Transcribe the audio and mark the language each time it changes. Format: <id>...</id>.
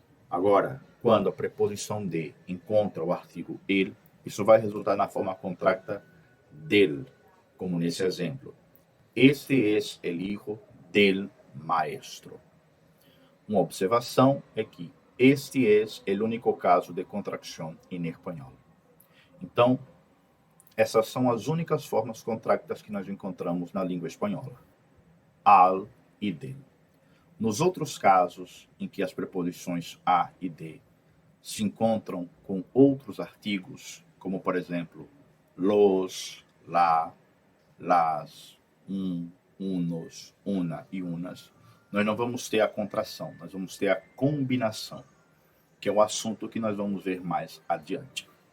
<pt>Agora, quando a preposição de encontra o artigo el, isso vai resultar na forma contracta del, como nesse exemplo.</pt> <es>Este es el hijo del maestro.</es> <pt>Uma observação é que</pt> <es>este es el único caso de</es> <pt>contracção em espanhol. Então, essas são as únicas formas contractas que nós encontramos na língua espanhola: al e del. Nos outros casos em que as preposições a e de se encontram com outros artigos, como por exemplo, los, la, las, unos, una e unas, nós não vamos ter a contração, nós vamos ter a combinação, que é o assunto que nós vamos ver mais adiante.</pt>